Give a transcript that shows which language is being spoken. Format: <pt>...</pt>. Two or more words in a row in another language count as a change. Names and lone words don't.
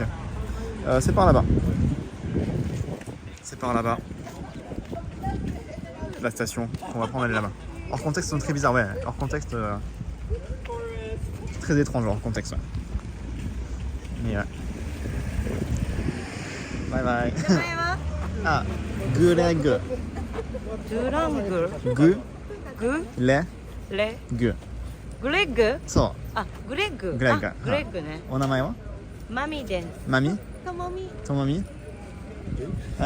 <fr>C'est par là-bas. C'est par là-bas. La station qu'on va prendre, elle est là-bas. Hors contexte, c'est très bizarre, ouais. Hors contexte, très étrange, hors contexte. Ouais. Mais ouais.</fr> <en>Bye bye.</en> <ja>名前はあ、グレグ。ドゥラングググレレグ。グレッグそあグレッググレッグあグレッグねう。お名前はマミですマミともみ。ともみあ</ja>